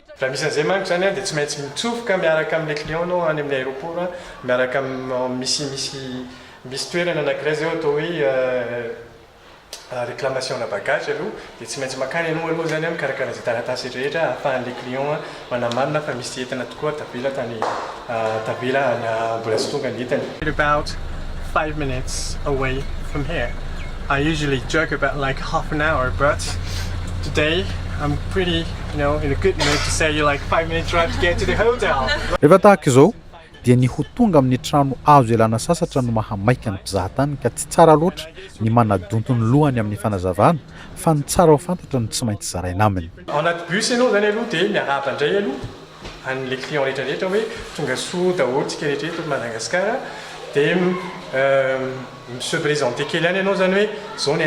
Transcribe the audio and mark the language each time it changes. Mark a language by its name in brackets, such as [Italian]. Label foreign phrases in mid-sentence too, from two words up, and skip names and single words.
[Malagasy] Raha misy an'izay manko zany dia tsy maintsy mitsofoka miaraka amin'le client anao any amin'ny aéroport miaraka misy toerana anankiray zay atao hoe réclamation na bagage aloha dia tsy maintsy makany ianao aloha zany mikarakara izay taratasy rehetra ahafahan'le client manamarina fa misy entana tokoa tavela mbola sy tonga ny entany. [English] About 5 minutes away from here. I usually joke about like half an hour, but today I'm pretty, in a good mood to say like 5 minutes drive to get to the hotel. [Malagasy] Rehefa tahaka izao dia ny ho tonga amin'ny trano azo elana sasatra no mahamaika ny mpizahatany ka tsy tsara loatra ny manadonto ny lohany amin'ny fanazavana fa ny tsara ho fantatra ny tsy maintsy zaraina aminy. Ao anaty bus ianao zany aloha dia miarahaba indray aloha an'le client rehetrarehetra hoe tonga soa daholo tsika rehetrarehetra eto Madagasikara dia misepresente kely any ianao zany hoe zao ny